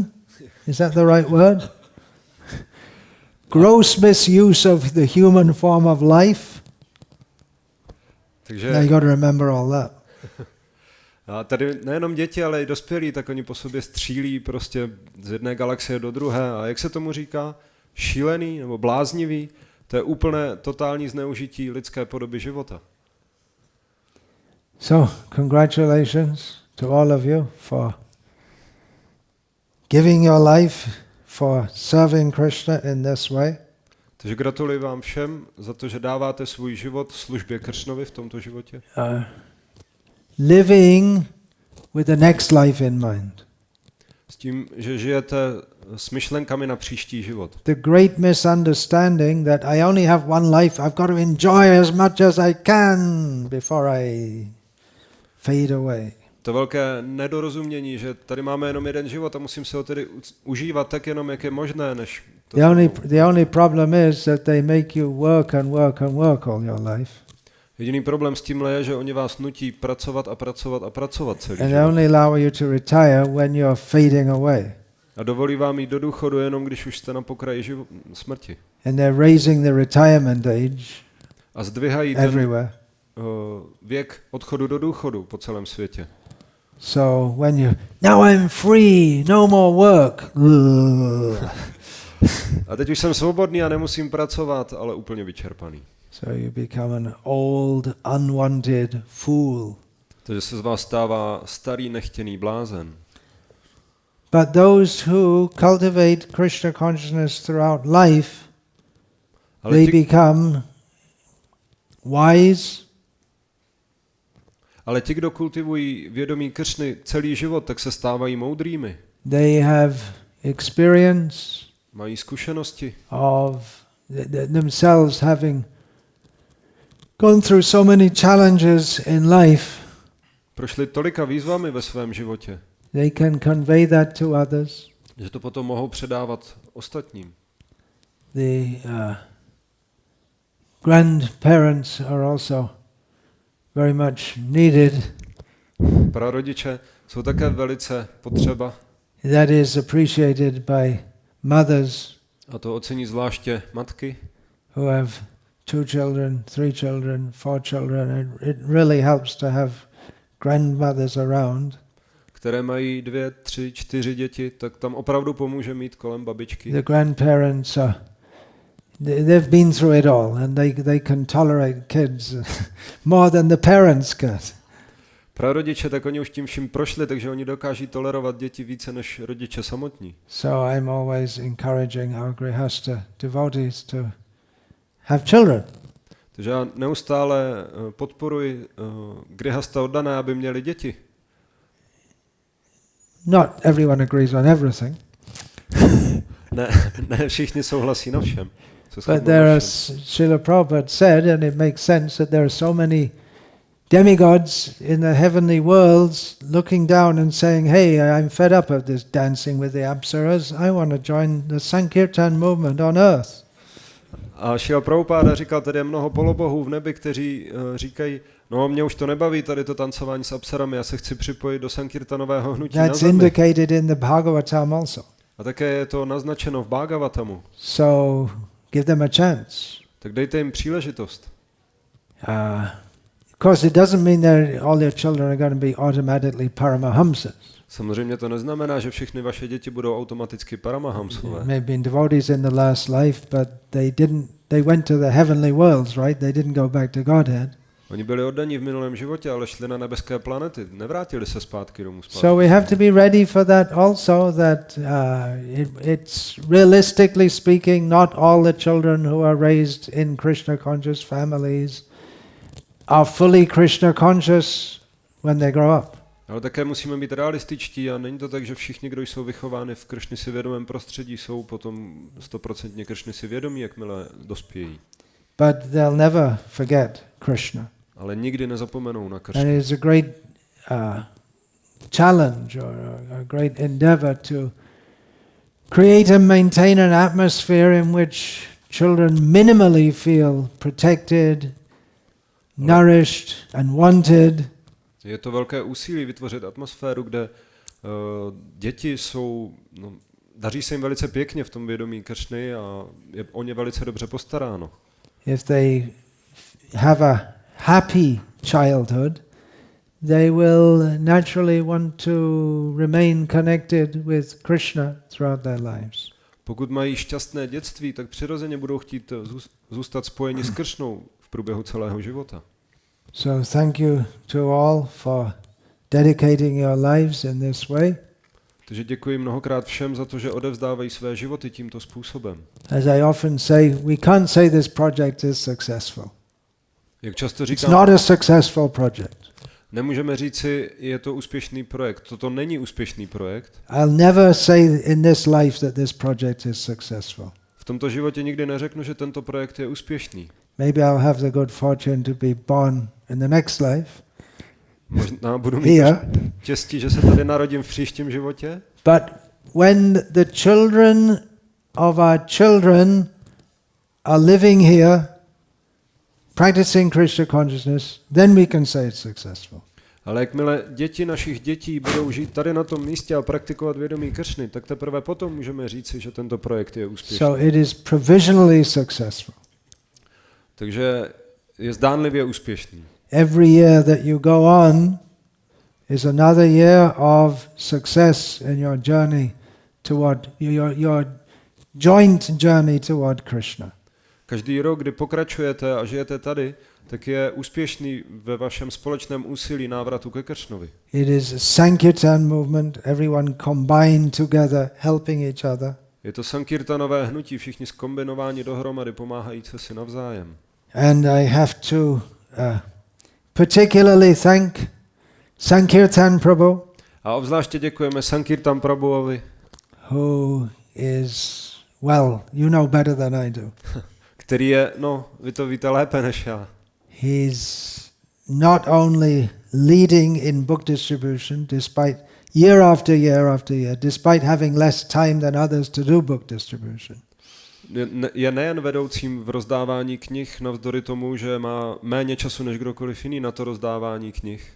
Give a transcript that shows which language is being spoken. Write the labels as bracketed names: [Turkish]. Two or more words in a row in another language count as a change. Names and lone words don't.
[English] Is that the right word? Gross misuse of the human form of life. [Czech] Takže [English] Now you got to remember all that. [Czech] A tady nejenom děti, ale i dospělí, tak oni po sobě střílí prostě z jedné galaxie do druhé. A jak se tomu říká? Šílený nebo bláznivý? To je úplné totální zneužití lidské podoby života. [English] So, congratulations to all of you for giving your life for serving Krishna in this way. [Czech] Takže gratuluji vám všem za to, že dáváte svůj život službě Kršnovi v tomto životě. [English] Living with the next life in mind. [Czech] S tím, že žijete s myšlenkami na příští život. [English] The great misunderstanding that I only have one life, I've got to enjoy as much as I can before I fade away. [Czech] To velké nedorozumění, že tady máme jenom jeden život a musím se ho tedy užívat tak jenom, jak je možné, než to. [English] The only problem is that they make you work and work and work all your life. [Czech] Jediný problém s tímhle je, že oni vás nutí pracovat a pracovat a pracovat celý [English] And [Czech] život. [English] they only allow you to retire when you're fading away. [Czech] A dovolí vám jít do důchodu jenom, když už jste na pokraji smrti. [English] And they're raising the retirement age [Czech] A zdvihají ten [English] everywhere. [Czech] věk odchodu do důchodu po celém světě. [English] So when now I'm free, no more work. [Czech] A teď už jsem svobodný a nemusím pracovat, ale úplně vyčerpaný. [English] So you become an old, unwanted fool. [Czech] Takže se z vás stává starý nechtěný blázen. [English] But those who cultivate Krishna consciousness throughout life, they become wise. [Czech] Ale ti, kdo kultivují vědomí Kršny celý život, tak se stávají moudrými. [English] They have experience [Czech] Mají zkušenosti [English] of themselves having gone through so many challenges in life. [Czech] Prošli tolika výzvami ve svém životě, [English] They can convey that to others. [Czech] že to potom mohou předávat ostatním. [English] The grandparents are also very much needed. [Czech] Prarodiče jsou také velice potřeba. [English] That is appreciated by mothers [Czech] A to ocení zvláště matky, [English] who have 2 children, 3 children, 4 children. It really helps to have grandmothers around. [Czech] které mají 2, 3, 4 děti, tak tam opravdu pomůže mít kolem babičky. [English] The grandparents they've been through it all, and they can tolerate kids more than the parents can. [Czech] Prarodiče, tak oni už tím vším prošli, takže oni dokáží tolerovat děti více než rodiče samotní. [English] So I'm always encouraging our grihasta devotees to have children. [Czech] Takže já neustále podporuji grihasta oddané, aby měli děti. [English] Not everyone agrees on everything. [Czech] Ne všichni souhlasí na všem. [English] But there are, Srila Prabhupada said, and it makes sense, that there are so many demigods in the heavenly worlds looking down and saying, hey, I'm fed up of this dancing with the apsaras. I want to join the Sankirtan movement on earth. [Czech] A Srila Prabhupada říkal, tady je mnoho polobohů v nebi, kteří říkají, no mě už to nebaví, tady to tancování s apsarami, já se chci připojit do Sankirtanového hnutí na [English] That's [Czech] zemi. [English] indicated in the Bhagavatam also. [Czech] A také je to naznačeno v Bhagavatamu. [English] So give them a chance. [Czech] Tak dejte jim příležitost. [English] Of course, it doesn't mean that all your children are going to be automatically Paramahamsas. [Czech] Samozřejmě to neznamená, že všechny vaše děti budou automaticky paramahamsové. [English] They've been devotees in the last life, but they went to the heavenly worlds, right? They didn't go back to Godhead. [Czech] Oni byli oddaní v minulém životě, ale šli na nebeské planety, nevrátili se zpátky domů. [English] So we have to be ready for that also, that it's realistically speaking, not all the children who are raised in Krishna conscious families are fully Krishna conscious when they grow up. [Czech] Ale také musíme být realističtí a není to tak, že všichni, kdo jsou vychováni v Kršny si vědomém prostředí, jsou potom 100% Kršny si vědomí, jakmile dospějí. [English] But they'll never forget Krishna. [Czech] Ale nikdy nezapomenou na Kršnu. [English] And it is a great challenge or a great endeavor to create and maintain an atmosphere in which children minimally feel protected, nourished and wanted. [Czech] Je to velké úsilí vytvořit atmosféru, kde děti jsou, daří se jim velice pěkně v tom vědomí Kršny a je o ně velice dobře postaráno. [English] If they have a happy childhood, they will naturally want to remain connected with Krishna throughout their lives. [Czech] Pokud mají šťastné dětství, tak přirozeně budou chtít zůstat spojeni s Kršnou v průběhu celého života. [English] So thank you to all for dedicating your lives in this way. [Czech] Takže děkuji mnohokrát všem za to, že odevzdávají své životy tímto způsobem. [English] As I often say, we can't say this project is successful. [Czech] Jak často [English] It's [Czech] říkám, [English] not a successful project. [Czech] nemůžeme říci, je to úspěšný projekt. Toto není úspěšný projekt. [English] I'll never say in this life that this project is successful. [Czech] V tomto životě nikdy neřeknu, že tento projekt je úspěšný. [English] Maybe I'll have the good fortune to be born in the next life. [Czech] Možná budu mít [English] Here. [Czech] štěstí, že se tady narodím v příštím životě, [English] But when the children of our children are living here, practicing Krishna consciousness, then we can say it's successful. [Czech] ale jakmile děti našich dětí budou žít tady na tom místě a praktikovat vědomí Kršny, tak teprve potom můžeme říci, že tento projekt je úspěšný. [English] So it is provisionally successful. [Czech] Takže je zdánlivě úspěšný. [English] Every year that you go on is another year of success in your journey toward your joint journey toward Krishna. [Czech] Každý rok, kdy pokračujete a žijete tady, tak je úspěšný ve vašem společném úsilí návratu ke Kršnovi. [English] It is a Sankirtan movement, everyone combined together, helping each other. [Czech] Je to sankirtanové hnutí, všichni zkombinováni dohromady, pomáhající si navzájem. [English] And I have to particularly thank Sankirtan Prabhu, [Czech] A obzvláště děkujeme Sankirtan Prabhuovi, [English] who is, well, you know better than I do. [Czech] který je, vy to víte lépe než já. [English] He's not only leading in book distribution, despite year after year after year, despite having less time than others to do book distribution. [Czech] Je nejen vedoucím v rozdávání knih, navzdory tomu, že má méně času než kdokoliv jiný na to rozdávání knih.